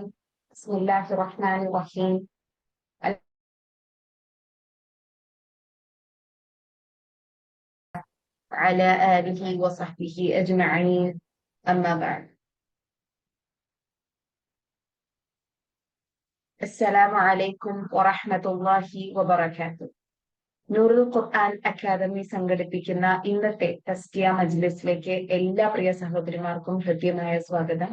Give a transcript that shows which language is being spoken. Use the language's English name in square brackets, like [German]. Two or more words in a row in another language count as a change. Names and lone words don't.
[Arabic] بسم الله الرحمن الرحيم. على آله وصحبه أجمعين. أما بعد. السلام عليكم ورحمة الله وبركاته. [Malayalam] നൂറുൽ ഖുർആൻ അക്കാദമി സംഘടിപ്പിക്കുന്ന ഇന്നത്തെ തസ്കിയ മജ്ലിസിലേക്ക് എല്ലാ പ്രിയ സഹോദരിമാർക്കും ഹൃദ്യമായ സ്വാഗതം.